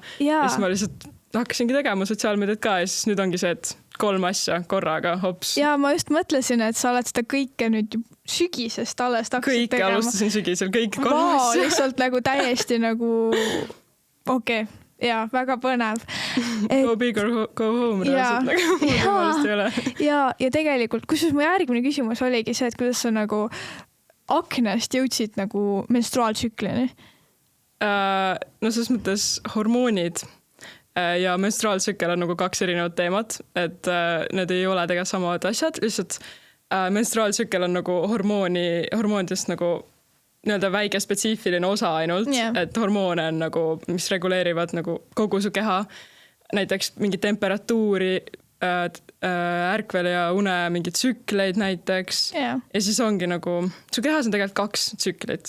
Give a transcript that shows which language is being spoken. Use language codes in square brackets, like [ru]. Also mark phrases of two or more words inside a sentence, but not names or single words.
[et] Ja siis ma lihtsalt hakkasingi tegema sotsiaalmeediat ka ja siis nüüd ongi see, et 3 asja korraga, hops. Ja ma just mõtlesin, et sa oled seda kõike nüüd sügisest alles hakkasid tegema. Kõike alustasin sügisel, kõik 3 asja. Lihtsalt nagu täiesti nagu okei. Ja, väga põnev. [en] Go big or go home. [et] Ja tegelikult, kusjuures mu järgmine küsimus oligi see, et kuidas sa nagu aknast jõudsid nagu menstruaaltsüklini? No selles mõttes hormoonid ja menstruaaltsükkel on nagu 2 erinevat teemat, et need ei ole tegelikult samad asjad, lihtsalt menstruaaltsükkel on nagu hormoonidest nagu nii-öelda väike spetsiifiline osa ainult, et hormoone on nagu, mis reguleerivad nagu kogu su keha, näiteks mingi temperatuuri, ärkvel ja une mingid tsükleid näiteks ja siis ongi nagu, su kehas on tegelikult 2 tsüklit.